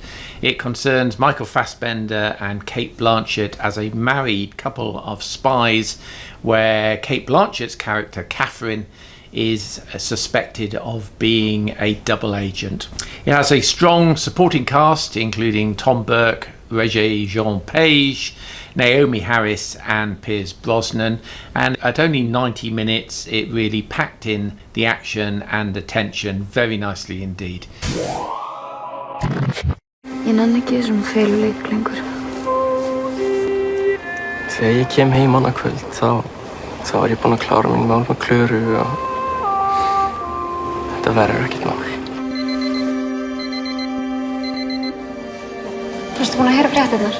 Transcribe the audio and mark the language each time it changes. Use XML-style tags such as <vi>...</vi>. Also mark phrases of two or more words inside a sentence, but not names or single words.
<en>It concerns Michael Fassbender and Cate Blanchett as a married couple of spies, where Cate Blanchett's character, Catherine, is suspected of being a double agent. It has a strong supporting cast, including Tom Burke, Regé-Jean Page, Naomi Harris and Pierce Brosnan, and at only 90 minutes it really packed in the action and the tension very nicely indeed.</en> <is>Þegar ég kem heim annað kvöld þá var ég búinn að klára mín mál með Klöru og þetta verður ekkert mál. Varstu búinn að heyra fréttirnar?</is>